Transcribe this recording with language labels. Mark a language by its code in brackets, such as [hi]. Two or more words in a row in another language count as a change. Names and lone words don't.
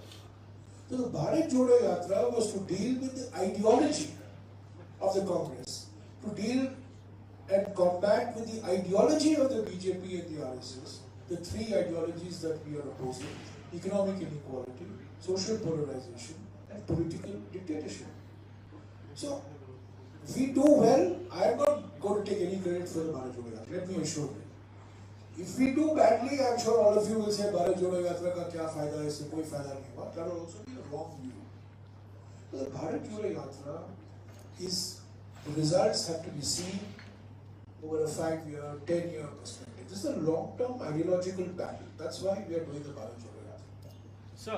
[en] So the Bharat Jodo Yatra was to deal with the ideology of the Congress, to deal and combat with the ideology of the BJP and the RSS, the 3 ideologies that we are opposing: economic inequality, social polarization, and political dictatorship. So, if we do well, I am not going to take any credit for the Bharat Jodo Yatra, let me assure you. If we do badly, I am sure all of you will say Bharat Jodo Yatra [hi] ka kya fayda hai, isse koi fayda nahi hua. [en] That will also be a wrong view. The Bharat Jodo Yatra is, the results have to be seen over a 5-year, 10-year perspective. This is a long-term ideological battle. That's why we are doing the Bharat Jodo Yatra. Sir,